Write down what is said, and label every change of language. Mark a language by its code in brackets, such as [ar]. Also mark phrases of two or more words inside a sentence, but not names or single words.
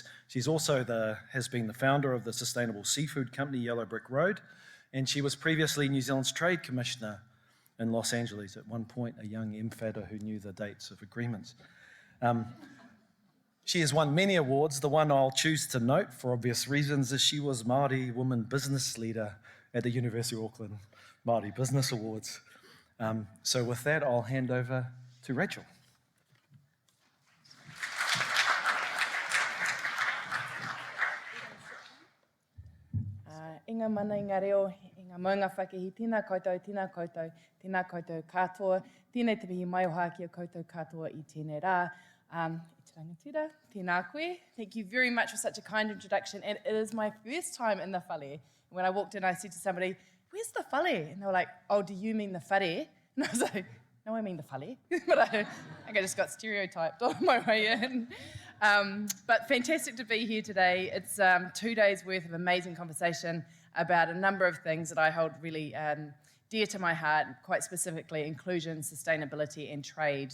[en] She's also has been the founder of the sustainable seafood company Yellow Brick Road, and she was previously New Zealand's Trade Commissioner in Los Angeles, at one point a young MFATer who knew the dates of agreements. She has won many awards. The one I'll choose to note, for obvious reasons, is she was Māori Woman Business Leader at the University of Auckland Māori Business Awards. So with that, I'll hand over to Rachel. [mi] Inga mana, inga reo, inga maunga whakehi, tēnā koutou katoa, tēnei te mihi mai o hā kia koutou katoa I tēnei rā. I rangatira, tēnā koe. [en] Thank you very much for such a kind introduction. And it is my first time in the whale. When I walked in, I said to somebody, "Where's the whale?" And they were like, "Oh, do you mean the whare?" And I was like, "No, I mean the whale." But I just got stereotyped on my way in. But fantastic to be here today. It's 2 days worth of amazing conversation about a number of things that I hold really dear to my heart, quite specifically inclusion, sustainability and trade.